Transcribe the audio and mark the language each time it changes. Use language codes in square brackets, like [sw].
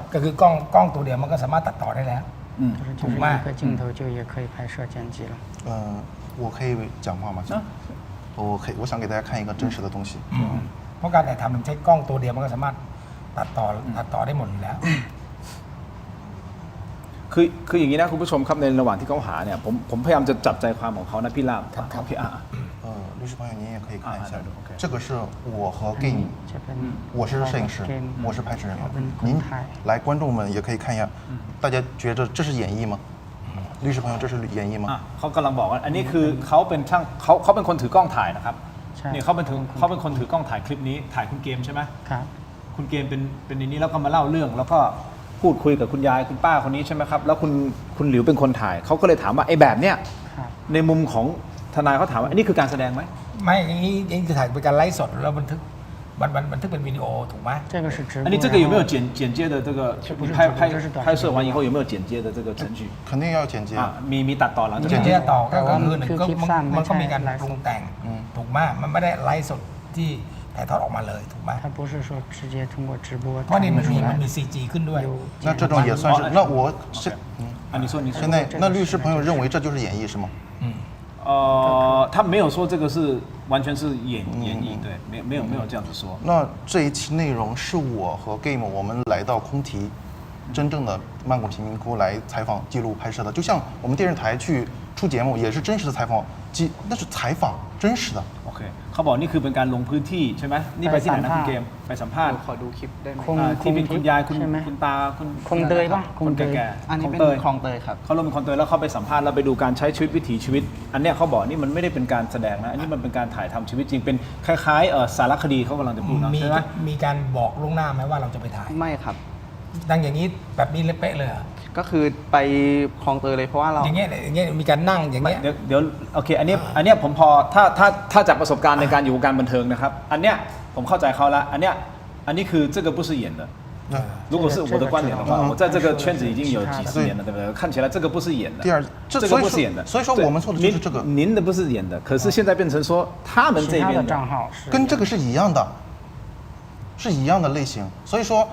[th] ก็คือกล้องตัวเดียวมันก็สามารถตัดต่อได้แล้วถูกไหม [zh] 一个镜头就也可以拍摄剪辑了。我可以讲话吗？我想给大家看一个真实的东西。 [th] เพราะการถ่ายทำมันใช้กล้องตัวเดียวมันก็สามารถตัดต่อได้หมดอยู่แล้ว คืออย่างนี้นะคุณผู้ชมครับในระหว่างที่เขาหาเนี่ยผมพยายามจะจับใจความของเขานะพี่ลาบพี่ [zh] 律师朋友您也可以看一下，这个是我和 Game， 我是摄影师，我是拍摄人，您来观众们也可以看一下，大家觉得这是演绎吗？律师朋友这是演绎吗？ [th] เขากำลังบอกว่าอันนี้คือเขาเป็นช่างเขาเป็นคนถือกล้องถ่ายนะครับนี่เขาเป็นคนถือกล้องถ่ายคลิปนี้ถ่ายคุณเกมใช่ไหม ครับ คุณเกมเป็นในนี้แล้วก็มาเล่าเรื่องแล้วก็พูดคุยกับคุณยายคุณป้าคนนี้ใช่ไหมครับแล้วคุณหลิวเป็นคนถ่ายเขาก็เลยถามว่าไอ้แบบเนี้ยในมุมของทนายเขาถามว่าอันนี้คือการแสดงไหม ไม่อย่างนี้จะถ่ายเป็นการไลฟ์สดแล้วบันทึกเป็นวิดีโอถูกไหม [zh] อันนี้这个有没有剪接的这个拍摄完以后有没有剪接的这个程序肯定要剪接 [th] มีตัดต่อหลังจาก 剪接ต่อก็คือหนึ่งก็มันก็มีการปรุงแต่งถูกไหมมันไม่ได้ไลฟ์สดที่ถ่ายทอดออกมาเลยถูกไหม [zh] 它不是说直接通过直播 [th] เพราะนี่มันมี CG ขึ้นด้วย [zh] 那这种也算是那我是你说现在那律师朋友认为这就是演绎是吗？他没有说这个是完全是演绎，对，没有这样子说。那这一期内容是我和 Game 我们来到空提，真正的曼谷贫民窟来采访、记录、拍摄的，就像我们电视台去出节目也是真实的采访，那是采访真实的。 [th] โอเคเขาบอกนี่คือเป็นการลงพื้นที่ใช่ไหมนี่ไปที่ไหนนะคุณเกมไปสัมภาษณ์ ขอดูคลิปได้ไหม ที่เป็นคุณยายคุณตา คงเตยป่ะ คนแก่ ๆอันนี้เป็นคลองเตยครับ เขาลงเป็นคลองเตยแล้วเขาไปสัมภาษณ์แล้วไปดูการใช้ชีวิตวิถีชีวิตอันเนี้ยเขาบอกนี่มันไม่ได้เป็นการแสดงนะอันนี้มันเป็นการถ่ายทำชีวิตจริงเป็นคล้ายๆสารคดีเขากำลังจะพูดนะใช่ไหม มีการบอกล่วงหน้าไหมว่าเราจะไปถ่าย ไม่ครับ ดังอย่างนี้แบบนี้เป๊ะเลย ก็คือไปคลองเตยเลยเพราะว่าเรา อย่างเงี้ยมีการนั่งอย่างเงี้ย เดี๋ยวโอเคอันนี้ผมพอถ้าจากประสบการณ์ในการอยู่วงการบันเทิงนะครับอันเนี้ยผมเข้าใจเขาละอันนี้คือ [zh] 这个不是演的如果是我的观点的话我在这个圈子已经有几十年了对不对看起来这个不是演的第二这个不是演的所以说我们做的就是这个您的不是演的可是现在变成说他们这边的账号跟这个是一样的是一样的类型所以说